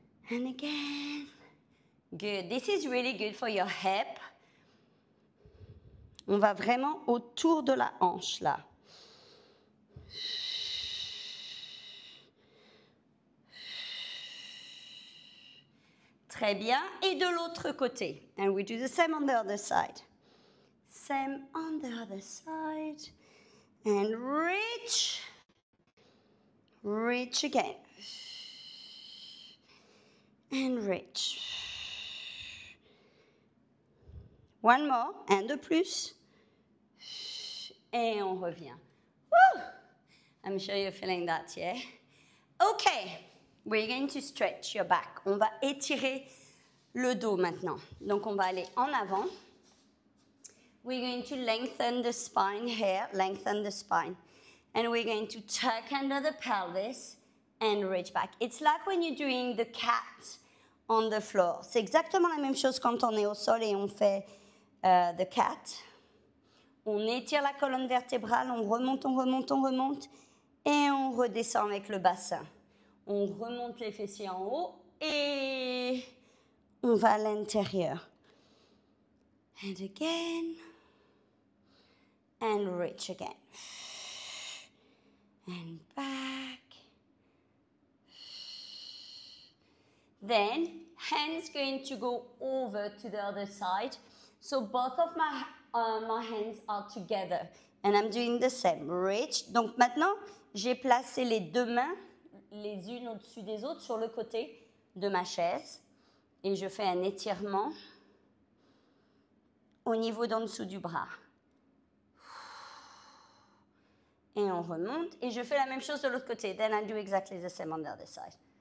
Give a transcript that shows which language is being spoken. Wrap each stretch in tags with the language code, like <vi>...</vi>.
<en>And again. Good. This is really good for your hip.</en> <fr>On va vraiment autour de la hanche, là. Très bien. Et de l'autre côté.</fr> <en>And we do the same on the other side. Same on the other side. And reach. Reach again. And reach. One more.</en> <fr>Un de plus. Et on revient. Woo!</fr> <en>I'm sure you're feeling that, yeah? Okay. We're going to stretch your back.</en> <fr>On va étirer le dos maintenant. Donc, on va aller en avant.</fr> <en>We're going to lengthen the spine here, lengthen the spine. And we're going to tuck under the pelvis and reach back. It's like when you're doing the cat on the floor.</en> <fr>C'est exactement la même chose quand on est au sol et on fait</fr> <en>the cat.</en> <fr>On étire la colonne vertébrale, on remonte, on remonte, on remonte. Et on redescend avec le bassin. On remonte les fessiers en haut et on va à l'intérieur.</fr> <en>And again. And reach again. And back. Then, hands going to go over to the other side. So both of my hands are together. And I'm doing the same. Reach.</en> <fr>Donc maintenant, j'ai placé les deux mains, les unes au-dessus des autres, sur le côté de ma chaise. Et je fais un étirement au niveau d'en dessous du bras. Et on remonte. Et je fais la même chose de l'autre côté.</fr> <en>Then I do exactly the same on the other side.</en>